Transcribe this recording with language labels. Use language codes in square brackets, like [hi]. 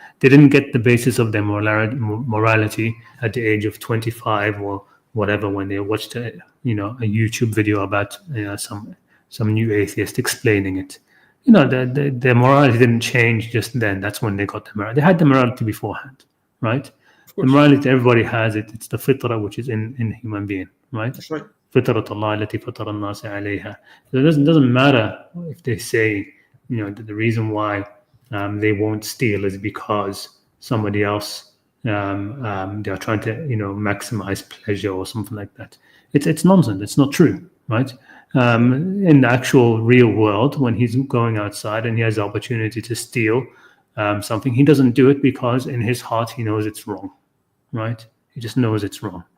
[en] They didn't get the basis of their morality at the age of 25 or whatever when they watched a YouTube video about some new atheist explaining it. Their morality didn't change just then. That's when they got the morality. They had the morality beforehand, right? Of The course. morality, everybody has it. It's the fitrah, which is in human being, right? That's right. [ar] فطرة الله التي فطر الناس عليها. [en] So it doesn't matter if they say, that the reason why they won't steal is because somebody else they are trying to maximize pleasure or something like that. It's nonsense. It's not true, right? In the actual real world, when he's going outside and he has the opportunity to steal something, he doesn't do it because in his heart he knows it's wrong, right? He just knows it's wrong.